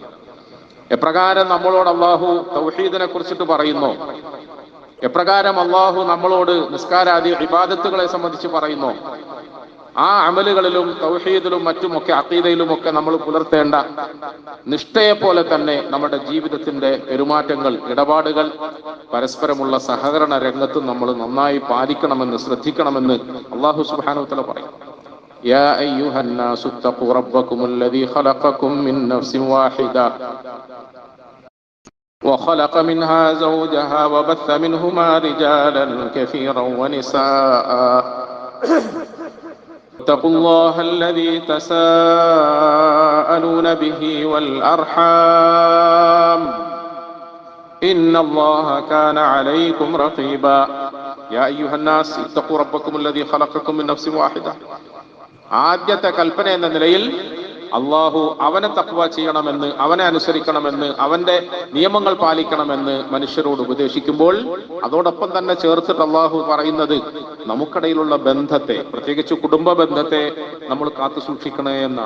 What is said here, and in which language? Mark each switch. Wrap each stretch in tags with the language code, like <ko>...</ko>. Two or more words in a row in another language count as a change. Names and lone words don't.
<ml>എപ്രകാരം നമ്മളോട് അള്ളാഹു തൗഹീദിനെ കുറിച്ചിട്ട് പറയുന്നു, എപ്രകാരം അള്ളാഹു നമ്മളോട് നിസ്കാരാദി ഇബാദത്തുകളെ സംബന്ധിച്ച് പറയുന്നു, ആ അമലുകളിലും തൗഹീദിലും മറ്റുമൊക്കെ അഖീദയിലുമൊക്കെ നമ്മൾ പുലർത്തേണ്ട നിഷ്ഠയെ പോലെ തന്നെ നമ്മുടെ ജീവിതത്തിന്റെ പെരുമാറ്റങ്ങൾ, ഇടപാടുകൾ, പരസ്പരമുള്ള സഹകരണ രംഗത്തും നമ്മൾ നന്നായി പാലിക്കണമെന്ന് ശ്രദ്ധിക്കണമെന്ന്</ml> <ar>الله سبحانه وتعالى</ar> <ml>പറയും.</ml> <ar>يا أيها الناس اتقوا ربكم الذي خلقكم من نفس واحدة وخلق منها زوجها وبث منهما رجالا كثيرا ونساء اتقوا الله الذي تساءلون به والأرحام إن الله كان عليكم رقيبا يا أيها الناس اتقوا ربكم الذي خلقكم من نفس واحدة.</ar> <ml>ആദ്യത്തെ കൽപ്പന എന്ന നിലയിൽ അള്ളാഹു അവനെ തഖ്വ ചെയ്യണമെന്ന്, അവനെ അനുസരിക്കണമെന്ന്, അവന്റെ നിയമങ്ങൾ പാലിക്കണമെന്ന് മനുഷ്യരോട് ഉപദേശിക്കുമ്പോൾ അതോടൊപ്പം തന്നെ ചേർത്തിട്ട് അള്ളാഹു പറയുന്നത് നമുക്കിടയിലുള്ള ബന്ധത്തെ, പ്രത്യേകിച്ച് കുടുംബ ബന്ധത്തെ നമ്മൾ കാത്തു സൂക്ഷിക്കണേ എന്നാണ്.</ml>